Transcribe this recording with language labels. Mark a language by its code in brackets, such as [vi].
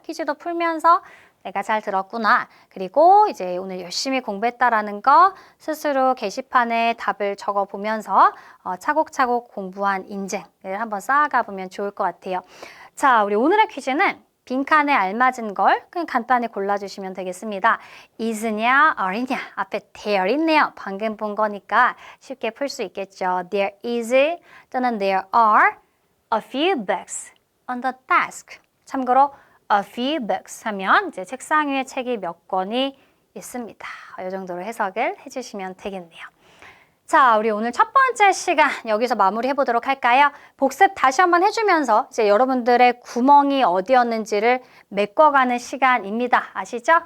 [ko] 퀴즈도 풀면서 내가 잘 들었구나. 그리고 이제 오늘 열심히 공부했다라는 거 스스로 게시판에 답을 적어보면서 차곡차곡 공부한 인증을 한번 쌓아가 보면 좋을 것 같아요. 자, 우리 오늘의 퀴즈는 빈칸에 알맞은 걸 그냥 간단히 골라주시면 되겠습니다. is냐, are냐 앞에 there 있네요. 방금 본 거니까 쉽게 풀 수 있겠죠. [en] There is [ko] 또는 [en] there are a few books on the desk. [ko] 참고로 a few books 하면 이제 책상 위에 책이 몇 권이 있습니다. 이 정도로 해석을 해주시면 되겠네요. 자, 우리 오늘 첫 번째 시간 여기서 마무리해 보도록 할까요? 복습 다시 한번 해주면서 이제 여러분들의 구멍이 어디였는지를 메꿔가는 시간입니다. 아시죠?